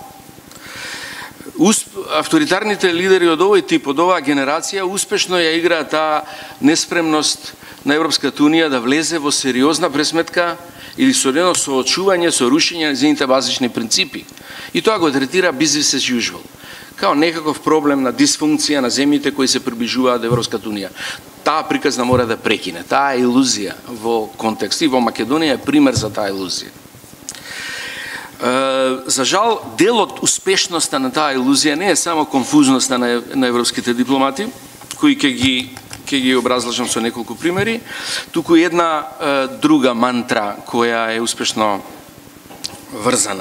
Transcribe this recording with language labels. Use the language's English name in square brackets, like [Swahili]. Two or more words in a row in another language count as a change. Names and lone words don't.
[Macedonian] Авторитарните лидери од овој тип, од оваа генерација, успешно ја играат таа неспремност на Европската Унија да влезе во сериозна пресметка или со едно соочување, со рушење на незините базични принципи. И тоа го третира [English] business as usual, [Macedonian] као некаков проблем на дисфункција на земјите кои се приближуваат до Европската Унија. Таа приказна мора да прекине. Таа е илузија во контекст и во Македонија е пример за таа илузија. За жал, дел од успешноста на таа илузија не е само конфузноста на европските дипломати, кои ќе ги образлажам со неколку примери, туку една друга мантра која е успешно врзана.